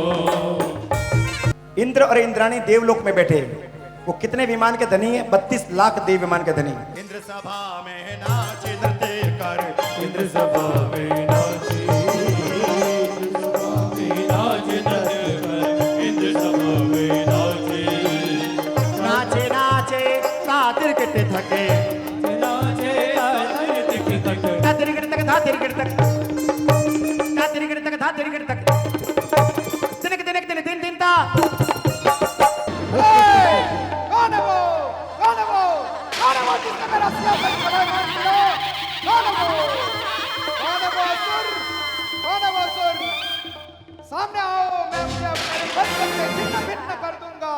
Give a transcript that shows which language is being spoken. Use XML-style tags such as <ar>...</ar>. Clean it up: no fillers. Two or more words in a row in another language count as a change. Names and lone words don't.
<hi>इंद्र और इंद्राणी देवलोक में बैठे, वो कितने विमान के धनी है? 32 लाख देव विमान के धनी। इंद्र सभा में नाचे नृत्य कर, इंद्र सभा में नाचे, इंद्र सभा में नाचे नृत्य कर, इंद्र सभा में नाचे, नाचे नाचे तातिर के थके, नाचे तातिर के थके, तातिर के तक तातिर के तक, तातिर के तक तातिर के तक, दिन के दिन दिन दिन ता। कौन है वो? कौन है वो? कौन है वो जिसने मेरा सियासत खड़ा कर दिया? कौन है वो? कौन है वो असुर? कौन है वो असुर? सामने आओ, मैं उसे अपने बचपन से छिन्न भिन्न कर दूंगा।</hi>